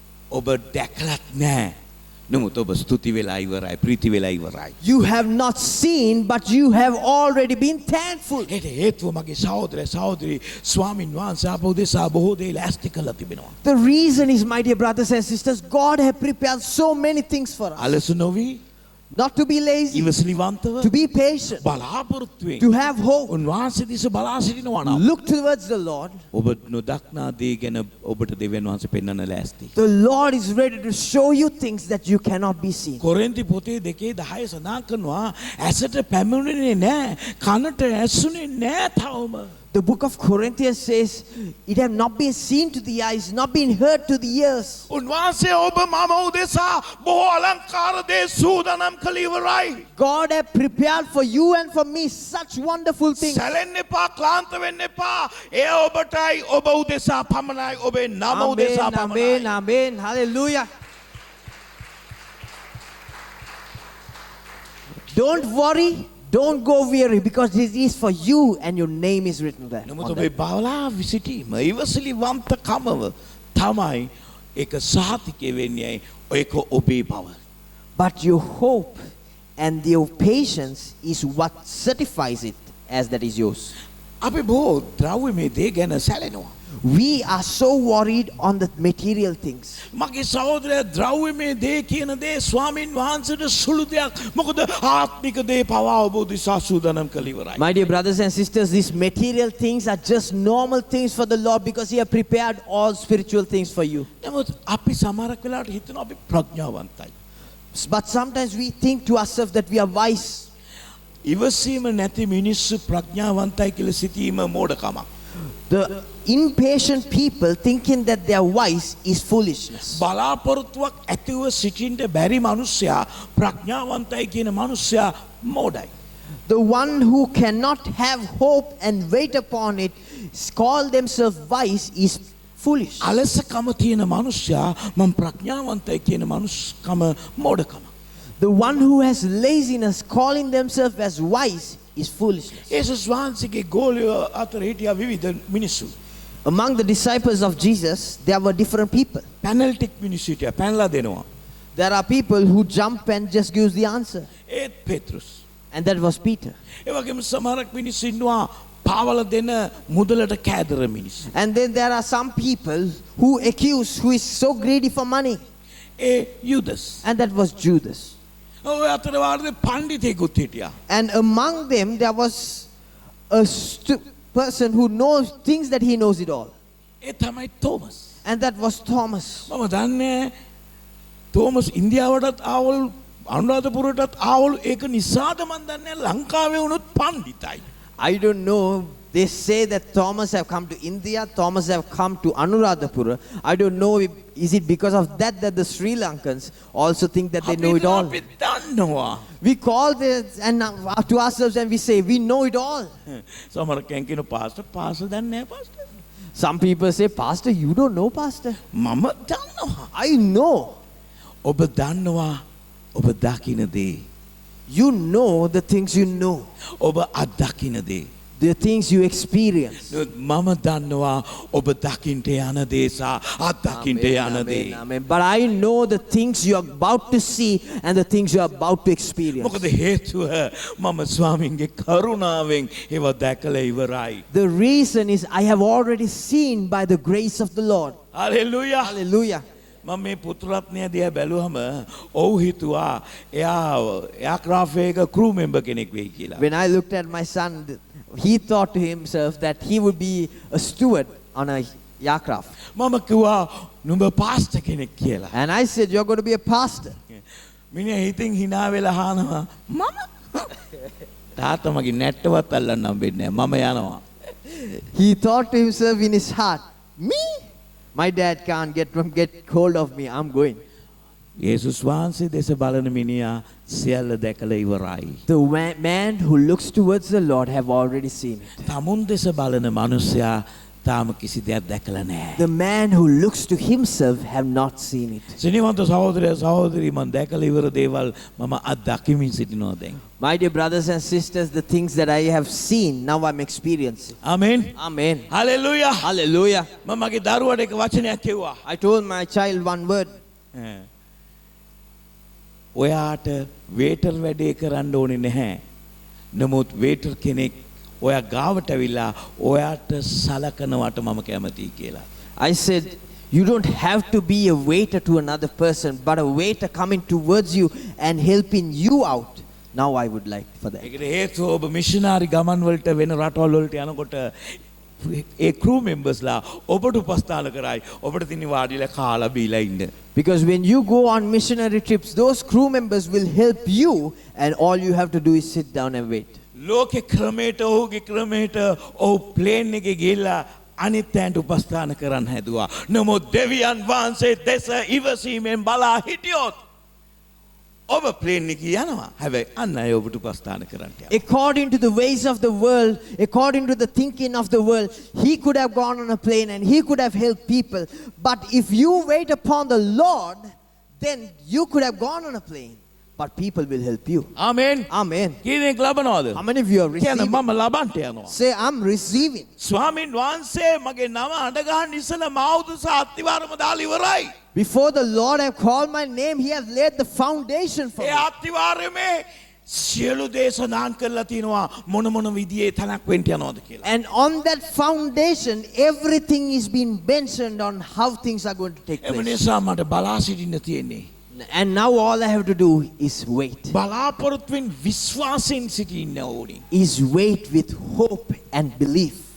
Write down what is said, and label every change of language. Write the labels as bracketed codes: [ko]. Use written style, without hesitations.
[si] ඔබ දැකලත් නැහැ. නමුත් ඔබ ස්තුති වෙලා ඉවරයි, ප්‍රීති වෙලා ඉවරයි. [en] you have not seen, but you have already been thankful. [si] ඒට හේතුව මගේ සහෝදර සහෝදරි ස්වාමින් වහන්සේ අප උදෙසා බොහෝ දේ ලෑස්ති කළා තිබෙනවා. [en] The reason is, my dear brothers and sisters, God has prepared so many things for us. [si] අලස නොවී [en] Not to be lazy, [si] ඉවසිලිවන්තව [en] to be patient, [si] බලාපොරොත්තුෙන් [en] to have hope. [si] උන්වහන්සේ දිස බලා සිටිනවා නම් [en] Look towards the Lord. [si] ඔබ නොදක්නා දේ ගැන ඔබට දෙවියන් වහන්සේ පෙන්වන්න ලෑස්ති. [en] The Lord is ready to show you things that you cannot be seen. [si] කොරින්ති පොතේ 2:10 සඳහන් කරනවා ඇසට පැමිණෙන්නේ නැහැ, කනට ඇසුනේ නැහැ තවම. [en] The book of Corinthians says, it have not been seen to the eyes, not been heard to the ears. [si] උන්වහන්සේ ඔබ මම උදෙසා බොහෝ අලංකාර දේ සූදානම් කළ ඉවරයි. [en] God have prepared for you and for me such wonderful things. [si] සැලෙන්න එපා, ක්ලාන්ත වෙන්න එපා. එය ඔබටයි ඔබ උදෙසා පමණයි, ඔබේ නම උදෙසා [en] Amen, [si] පමණයි. [en] amen, amen. Hallelujah. Don't worry. Don't go weary, because this is for you and your name is written there. [si] නමුත් [en] on [si] ඔබේ [en] that. [si] බවලා විසිටීම ඉවසිලිවන්තකමව තමයි ඒක සහතිකය වෙන්නේ. ඒක ඔබේ බව. [en] But your hope and your patience is what certifies it as that is yours. [si] අපි බොහෝ ද්‍රව්‍යමය දේ ගැන සැලෙනවා. [en] We are so worried on the material things. [si] මගේ සහෝදරයා ද්‍රව්‍යමය දේ කියන දේ ස්වාමින් වහන්සේට සුළු දෙයක්. මොකද ආත්මික දේ පවා ඔබ උදෙසා සූදානම් කළ ඉවරයි. [en] My dear brothers and sisters, these material things are just normal things for the Lord, because He has prepared all spiritual things for you. [si] නමුත් අපි සමහරක් වෙලාවට හිතනවා අපි ප්‍රඥාවන්තයි. [en] But sometimes we think to ourselves that we are wise. [si] ඉවසීම නැති මිනිස්සු ප්‍රඥාවන්තයි කියලා සිතීම මෝඩකමක්. [en] The impatient people thinking that they are wise is foolishness. [si] බලාපොරොත්තුවක් ඇතිව සිටින්ට බැරි මිනිස්සයා ප්‍රඥාවන්තයි කියන මිනිස්සයා මෝඩයි. [en] The one who cannot have hope and wait upon it, call themselves wise, is foolish. [si] අලසකම තියෙන මිනිස්සයා මම ප්‍රඥාවන්තයි කියන මිනිස්කම මෝඩකම. [en] The one who has laziness, calling themselves as wise, is foolishness. [si] ඒසුස් වහන්සේගේ ගෝලයෝ අතර හිටියා විවිධ මිනිස්සු. [en] Among the disciples of Jesus, there were different people. [si] පැනල්ටික් මිනිස්සු හිටියා පැනලා දෙනවා. [en] There are people who jump and just gives the answer. [si] ඒත් පෙත්‍රුස්. [en] And that was Peter. [si] ඒ වගේම සමහරක් මිනිස්සු ඉන්නවා පාවල දෙන මුදලට කෑදර මිනිස්සු. [en] And then there are some people who accuse, who is so greedy for money. [si] A යුදස්. [en] And that was Judas. [si] ඔය අතර වාරේ පඬිතෙකුත් හිටියා. [en] And among them, there was a person who knows things that he knows it all. [si] ඒ තමයි Thomas. [en] And that was Thomas. [si] මම දන්නේ Thomas ඉන්දියාවටත් ආවල් අනුරාධපුරටත් ආවල් ඒක නිසාද මන් දන්නේ ලංකාවේ වුණොත් පඬිතයි. [en] I don't know. They say that Thomas have come to India, Thomas have come to Anuradhapura. I don't know if, is it because of that the Sri Lankans also think that they know it all. [si] අපි දන්නවා. [en] We call this and to ourselves and we say we know it all. [si] සමහර කෙනෙක් කියන pastor දන්නේ නැහැ pastor. [en] Some people say, Pastor, you don't know, Pastor. [si] මම දන්නවා. [en] I know. [si] ඔබ දන්නවා ඔබ දකින දේ. [en] You know the things you know, [si] ඔබ අත්දකින දේ. [en] the things you experience. [si] මම දන්නවා ඔබ දකින්ට යන දේ සහ අත්දකින්ට යන දේ. [en] Amen. But I know the things you are about to see and the things you are about to experience. [si] මොකද හේතුව මම ස්වාමින්ගේ කරුණාවෙන් ඒව දැකලා ඉවරයි. [en] The reason is I have already seen by the grace of the Lord. [si] Hallelujah. [en] Hallelujah. [si] මම මේ පුතුරත්නය දිහා බැලුවම ඔව් හිතුවා එයා එයාක්‍රාෆ්ට් එක ක්‍රූ මෙම්බර් කෙනෙක් වෙයි කියලා. [en] When I looked at my son, he thought to himself that he would be a steward on a aircraft. [si] මම කිව්වා නුඹ පාස්ටර් කෙනෙක් කියලා. [en] And I said, you're going to be a pastor. [si] මිනිහා හිතින් hina වෙලා අහනවා මම තාත්තා මගේ නැට්ටවත් අල්ලන්න හම්බෙන්නේ නැහැ මම යනවා. [en] He thought to himself in his heart, me? My dad can't get hold of me. I'm going. [si] යේසුස් වහන්සේ දෙස බලන මිනිහා සියල්ල දැකලා ඉවරයි. [en] The man who looks towards the Lord have already seen it. [si] තමුන් දෙස බලන මිනිසයා තාම කිසි දෙයක් දැකලා නැහැ. [en] The man who looks to himself have not seen it. [si] සිනිවන්ත සහෝදරයා සහෝදරි මම දැකලා ඉවර දේවල් මම අත්දකිමින් සිටිනවා දැන්. [en] My dear brothers and sisters, the things that I have seen, now I'm experiencing. [si] Amen. [en] Amen. [si] Hallelujah. [en] Hallelujah. [si] මම මගේ දරුවට එක වචනයක් කිව්වා. [en] I told my child one word. [si] ඔයාට වේටර් වැඩේ කරන්න ඕනේ නැහැ. නමුත් වේටර් කෙනෙක් ඔයා ගාවට ඇවිල්ලා ඔයාට සලකනවට මම කැමතියි කියලා. [en] I said, you don't have to be a waiter to another person, but a waiter coming towards you and helping you out. Now I would like for that. [si] ඒකට හේතුව ඔබ මිෂනරි ගමන් වලට වෙන රටවල් වලට යනකොට ඒ ක්‍රූ මෙම්බර්ස්ලා ඔබට උපස්ථාන කරයි. ඔබට තින්නේ වාඩිලා කාලා බීලා ඉන්න. [en] Because when you go on missionary trips, those crew members will help you and all you have to do is sit down and wait. [si] ලෝකේ ක්‍රමයට ඔහුගේ ක්‍රමයට ඔහු ප්ලේන් එකේ ගිහිල්ලා අනිත් අයට උපස්ථාන කරන්න හැදුවා. නමුත් දෙවියන් වහන්සේ දෙස ඉවසීමෙන් බලා හිටියොත් ඔබ ප්ලේන් එකේ යනවා. හැබැයි අන්න අය ඔබට උපස්ථාන කරන්න යනවා. [en] According to the ways of the world, according to the thinking of the world, he could have gone on a plane and he could have helped people. But if you wait upon the Lord, then you could have gone on a plane. But people will help you. [si] Amen. [en] Amen. [si] කීයක් ලබනවද? [en] How many of you are [si] කියන [en] receiving? [si] මම ලබන්ට යනවා. [en] Say, I'm receiving. [si] ස්වාමින් වහන්සේ මගේ නම අඬ ගන්න ඉස්සලා මා උදෙසා අත්තිවාරම දාලා ඉවරයි. [en] Before the Lord have called my name, he has laid the foundation for [si] A [en] me. [si] අත්තිවාරමේ සියලු දේ සඳහන් කරලා තිනවා මොන මොන විදිහේ තනක් වෙන්න යනවද කියලා. [en] And on that foundation, everything is being mentioned on how things are going to take [si] එම [en] place. [si] නිසා මට බලා සිටින්න තියෙන්නේ. [en] And now all I have to do is wait. [si] බලාපොරොත්තුෙන් විශ්වාසයෙන් සිටින්න ඕනි. [en] Is wait with hope and belief.